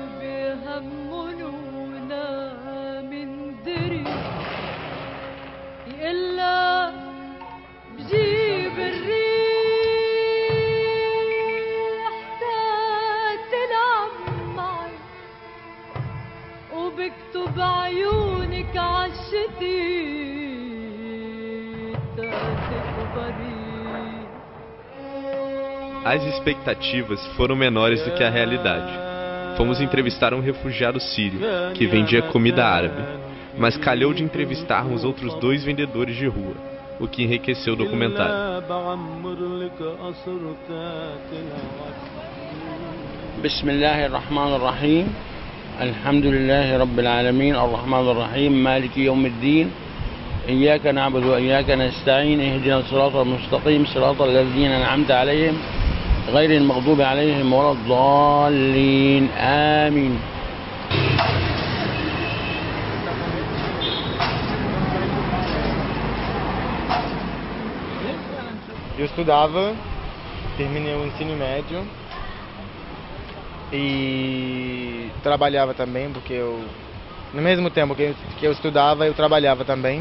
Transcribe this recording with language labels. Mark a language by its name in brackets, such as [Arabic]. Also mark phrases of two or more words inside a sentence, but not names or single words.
[Arabic] بهمنونا من دري إلا بجيب الريح تلعب معي وبكتب عيونك عالشتي [Portuguese] As expectativas foram menores do que a realidade. Fomos entrevistar um refugiado sírio, que vendia comida árabe, mas calhou de entrevistarmos outros 2 vendedores de rua, o que enriqueceu o documentário. [Arabic] بسم الله الرحمن الرحيم. الحمد لله رب العالمين. الرحمن الرحيم. مالك يوم الدين. إياك نعبد وإياك نستعين اهدنا الصراط المستقيم صراط الذين أنعمت عليهم غير المغضوب عليهم ولا الضالين آمين. [Portuguese] Eu estudava, terminei o ensino médio e trabalhava também, porque no mesmo tempo que eu estudava, eu trabalhava também.